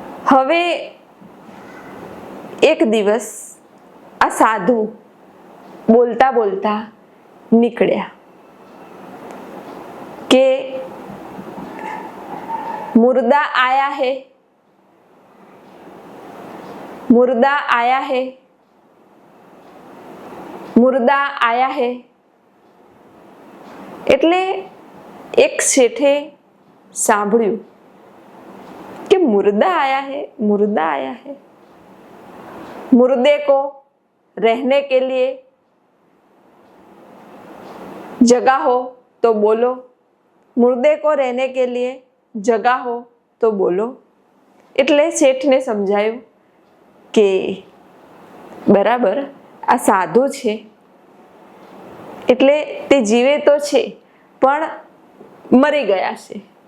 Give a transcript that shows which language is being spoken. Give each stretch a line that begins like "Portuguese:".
Gujarati: હવે એક દિવસ આ સાધુ બોલતા બોલતા નીકળ્યા કે
Hindi: मुर्दा आया है, मुर्दा आया है,
Gujarati: मुर्दा आया है. એટલે એક શેઠે સાંભળ્યું કે
Hindi: मुर्दा आया है, मुर्दा आया है. मुर्दे को रहने के लिए जगह हो तो बोलो, मुर्दे को रहने के लिए जगह हो तो बोलो.
Gujarati: એટલે શેઠને સમજાયું કે બરાબર આ સાધુ છે એટલે તે જીવે તો છે પણ મરી ગયા છે.